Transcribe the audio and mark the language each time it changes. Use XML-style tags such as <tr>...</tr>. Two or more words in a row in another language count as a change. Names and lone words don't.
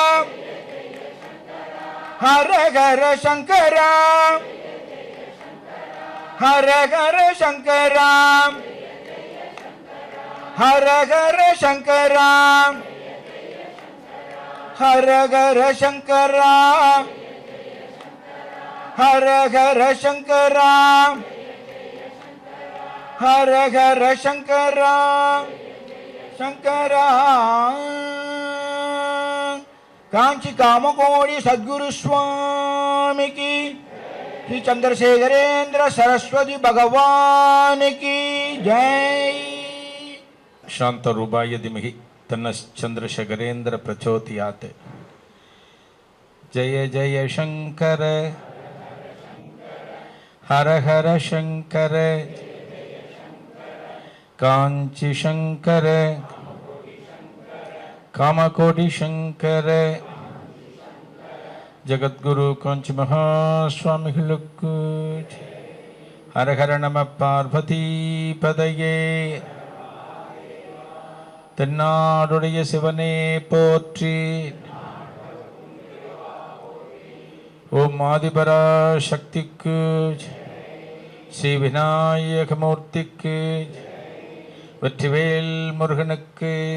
<sa>ஹர ஹர சங்கரா, ஹர ஹர சங்கரா, ஹர ஹர சங்கரா, ஹர ஹர சங்கரா, ஹர ஹர சங்கரா, ஹர ஹர சங்கரா, சங்கரா.</sa> <ta>காஞ்சி காமகோடி சத்குரு சுவாமிக்கு, ஸ்ரீ சந்திரசேகரேந்திர சரஸ்வதி பகவானுக்கு ஜெய்.</ta> <sa>शांतरूपाय धीमहि तन्नश्चंद्रशेखरेन्द्र प्रचोदयात्. जय जय शंकर हर हर शंकर, कांची शंकर कामकोटि शंकर, जगद्गुरु कांची महास्वामी लुक्कु. हर हर नमः पार्वती पदये.</sa> <ta>தென்னாடுடைய சிவனே போற்றி. ஓம் ஆதிபரா சக்திக்கு, ஸ்ரீ விநாயகமூர்த்திக்கு, வெற்றிவேல் முருகனுக்கு.</ta>